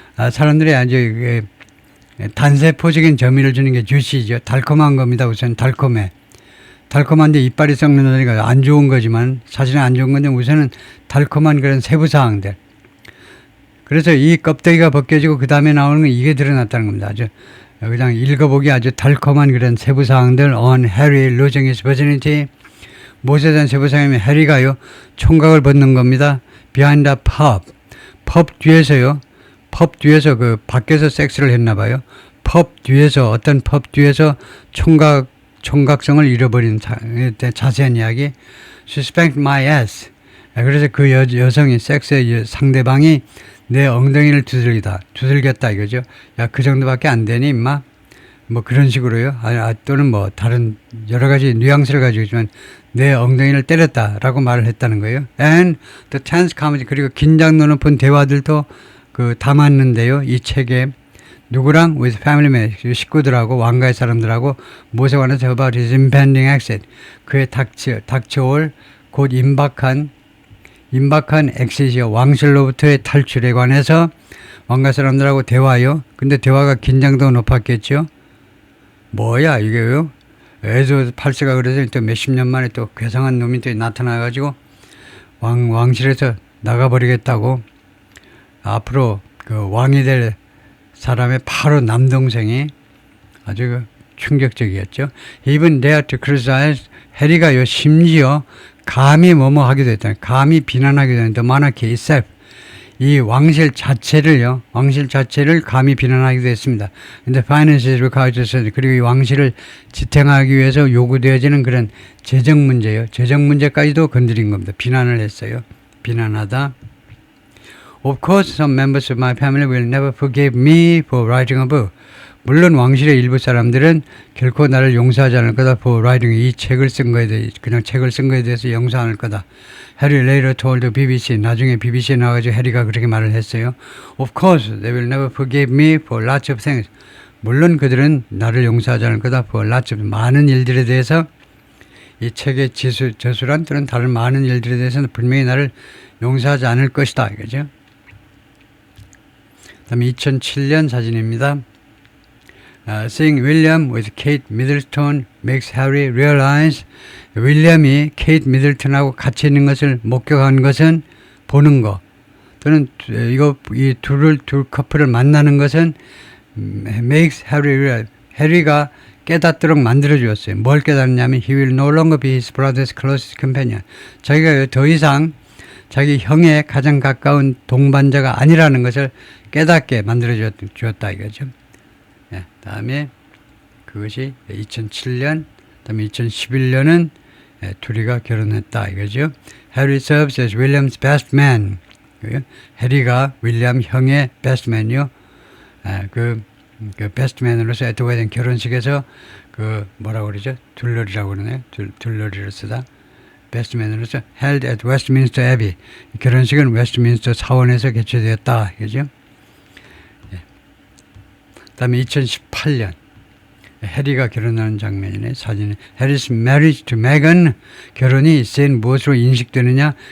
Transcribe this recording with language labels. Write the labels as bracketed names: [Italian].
[Korean] 사람들이 아주 단세포적인 재미를 주는 게 juicy죠. 달콤한 겁니다. 우선 달콤해. 달콤한데 이빨이 썩는다니까 안 좋은 거지만 사실은 안 좋은 건데 우선은 달콤한 그런 세부사항들. 그래서 이 껍데기가 벗겨지고 그 다음에 나오는 건 이게 드러났다는 겁니다. 아주 그냥 읽어보기 아주 달콤한 그런 세부사항들. [English] On Harry losing his virginity. [Korean] 무엇에 대한 세부사항이면 해리가요. 총각을 벗는 겁니다. [English] Behind the pub. [Korean] 펍 뒤에서요. 펍 뒤에서 그 밖에서 섹스를 했나 봐요. 펍 뒤에서 어떤 펍 뒤에서 총각성을 잃어버린 자세한 이야기. [English] She spanked my ass. [Korean] 그래서 그 여성이 섹스의 상대방이 내 엉덩이를 두들겼다 이거죠. 야, 그 정도밖에 안 되니 임마? 뭐 그런 식으로요. 또는 뭐 다른 여러 가지 뉘앙스를 가지고 있지만 내 엉덩이를 때렸다라고 말을 했다는 거예요. [English] And the tense comedy. [Korean] 그리고 긴장도 높은 대화들도 그 담았는데요. 이 책에 누구랑? [English] with family members, [Korean] 식구들하고 왕가의 사람들하고 무엇에 관해서 [English] about his impending exit. [Korean] 그의 닥쳐올 곧 임박한 엑시시어 왕실로부터의 탈출에 관해서 왕가 사람들하고 대화요. 근데 대화가 긴장도가 높았겠죠. 뭐야 이게요? 에조 8세가 그래서 또 몇십 년 만에 또 괴상한 놈이 또 나타나가지고 왕실에서 나가버리겠다고. 앞으로 그 왕이 될 사람의 바로 남동생이 아주 충격적이었죠. [English] Even dare to criticize. [Korean] 해리가요 심지어 감히 뭐뭐 하기도 했다. 감히 비난하기도 했다. [English] The monarchy itself. [Korean] 이 왕실 자체를 감히 비난하기도 했습니다. 근데 [English] finances required. [Korean] 그리고 이 왕실을 지탱하기 위해서 요구되어지는 그런 재정 문제요. 재정 문제까지도 건드린 겁니다. 비난을 했어요. 비난하다. [English] Of course, some members of my family will never forgive me for writing a book. [Korean] 물론 왕실의 일부 사람들은 결코 나를 용서하지 않을 거다. [English] For writing [Korean] 이 책을 쓴 거에 대해 그냥 책을 쓴 거에 대해서 용서 안 할 거다. [English] Harry later told BBC. [Korean] 나중에 BBC에 나와가지고 해리가 그렇게 말을 했어요. [English] Of course, they will never forgive me for lots of things. [Korean] 물론 그들은 나를 용서하지 않을 거다. [English] For lots of [Korean] 많은 일들에 대해서 이 책의 저술한 또는 다른 많은 일들에 대해서는 분명히 나를 용서하지 않을 것이다. 이거죠. 다음에 2007년 사진입니다. [English] Seeing William with Kate Middleton makes Harry realize. [Korean] 윌리엄이 케이트 미들턴하고 같이 있는 것을 목격한 것은 보는 거 또는 이 둘 커플을 만나는 것은 [English] makes Harry realize. [Korean] 해리가 깨닫도록 만들어 주었어요. 뭘 깨닫냐면 [English] he will no longer be his brother's closest companion. [Korean] 자기가 더 이상 자기 형의 가장 가까운 동반자가 아니라는 것을 깨닫게 만들어 주었다 이거죠. 네, 다음에 그것이 2007년, 다음에 2011년은 둘이가 결혼했다 이거죠. [English] Harry serves as William's best man. [Korean] 해리가 윌리엄 형의 best man이요. 그 베스트맨으로서 에드워드 결혼식에서 그 뭐라고 그러죠? 둘러리라고 그러네요. 둘러리를 쓰다. 베스트맨으로서 [English] held at Westminster Abbey. [Korean] 결혼식은 웨스트민스터 사원에서 개최되었다. 그죠? 예. 그다음에 2018년 해리가 결혼하는 장면이네. 사진에 [English] Harry's marriage to Meghan, [Korean] 결혼이 센 무엇으로 인식되느냐?